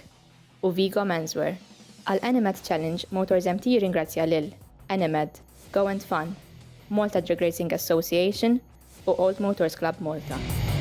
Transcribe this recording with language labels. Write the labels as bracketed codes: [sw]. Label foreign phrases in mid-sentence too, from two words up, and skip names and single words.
[mt] u Vigo Menswear. Għal Animed Challenge, Motorsmt jirringrazzja lil Animed, Go and Fun, Malta Drag Racing Association u Old Motors Club Malta.